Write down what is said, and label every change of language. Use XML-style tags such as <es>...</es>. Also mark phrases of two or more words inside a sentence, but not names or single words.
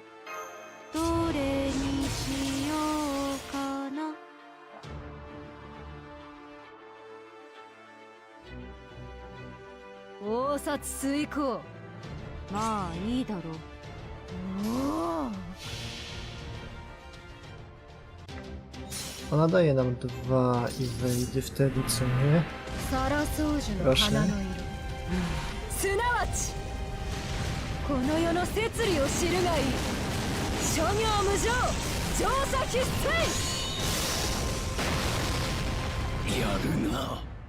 <ja>どれにしようかな。大札遂行。まあいいだろう。おお</ja> <pl>Ona daje nam 2 i wejdzie wtedy, co nie?</pl> <ja>サラソージュの</ja> <pl>Proszę.</pl> <ja>花の色、すなわちこの世の摂理を知るがいい。諸行無常、乗車必須。やるな。</ja>